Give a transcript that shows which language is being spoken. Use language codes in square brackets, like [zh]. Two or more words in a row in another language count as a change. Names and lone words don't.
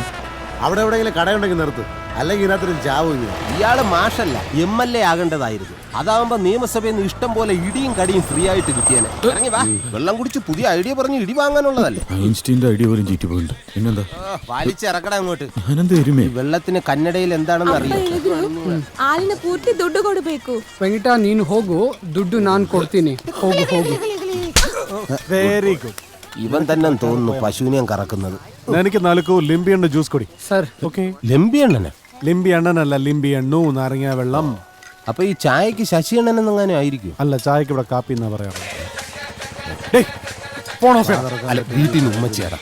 [ml] അവിടെ എവിടെയെങ്കിലും കടയുണ്ടെങ്കിൽ നിർത്ത്, അല്ലെങ്കിൽ ഇതിനകത്തൊരു ചാവും. ഇയാള് മാഷല്ല, MLA ആകേണ്ടതായിരുന്നു. അതാവുമ്പോ നിയമസഭയിൽ നിന്ന് ഇഷ്ടം പോലെ ഇടിയും കടിയും ഫ്രീ ആയിട്ട് കിട്ടിയാനെ. ഇറങ്ങി വാ, വെള്ളം കുടിച്ച് പുതിയ ഐഡിയ പറഞ്ഞ് ഇടി വാങ്ങാനുള്ളതല്ലേ. ഐൻസ്റ്റീന്റെ ഐഡിയ പോലും ചീറ്റി പോയിട്ടുണ്ട്. പിന്നെന്താ വലിച്ചിറക്കട അങ്ങോട്ട്. വെള്ളത്തിന് കന്നഡയിൽ എന്താണെന്ന് അറിയാം. [kn] ಆಲಿನ ಪೂರ್ತಿ ದುಡ್ಡು ಕೊಡಬೇಕು. ವೆಂಕಟ ನೀನು ಹೋಗು, ದುಡ್ಡು ನಾನು ಕೊಡ್ತೀನಿ. ಹೋಗು ಹೋಗು. [en] very good. [ml] ഇവൻ തന്നെ തോന്നുന്നു പശുവിനെയും കറക്കുന്നത്. എനിക്ക് 4 ലിംബി എണ്ണ ജ്യൂസ് കൊടി. സർ. ഓക്കെ. ലിംബി എണ്ണനെ? ലിംബി എണ്ണനല്ല, ലിംബി എണ്ണു, നാരങ്ങ വെള്ളം. അപ്പൊ ഈ ചായക്ക് ശശി എണ്ണനെന്നെങ്ങനെ ആയിരിക്കും? അല്ല, ചായക്ക് ഇവിടെ കാപ്പി എന്നാ പറയാറ്. വീട്ടിൽ നിന്ന് ഉമ്മച്ചേരാ